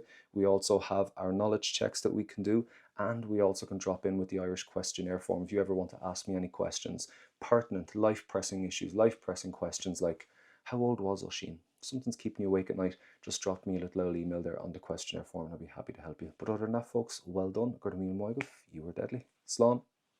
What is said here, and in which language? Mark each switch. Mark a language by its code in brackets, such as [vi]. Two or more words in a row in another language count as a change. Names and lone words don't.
[en] We also have our knowledge checks that we can do, and we also can drop in with the Irish questionnaire form if you ever want to ask me any questions, pertinent, life-pressing issues, life-pressing questions like, how old was Oisín? Something's keeping you awake at night, just drop me a little email there on the questionnaire form and I'll be happy to help you. But other than that, folks, well done. [ga] Gur míle maith, [en] you were deadly. Slán.